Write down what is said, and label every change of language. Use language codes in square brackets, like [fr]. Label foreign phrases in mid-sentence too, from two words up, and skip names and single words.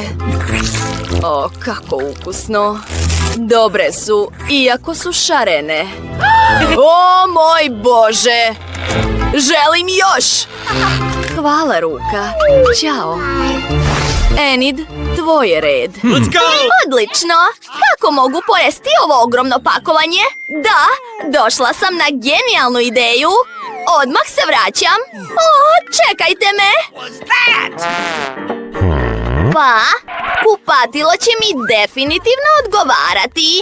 [sr] O, kako ukusno. Dobre su, iako su šarene. O, moj Bože! Želim još! Hvala, Ruka. Ćao. Enid, tvoj je red. [en] Let's go! [sr] Odlično! Kako mogu pojesti ovo ogromno pakovanje? Da, došla sam na genijalnu ideju. Odmah se vraćam. O, čekajte me! Pa, kupatilo će mi definitivno odgovarati.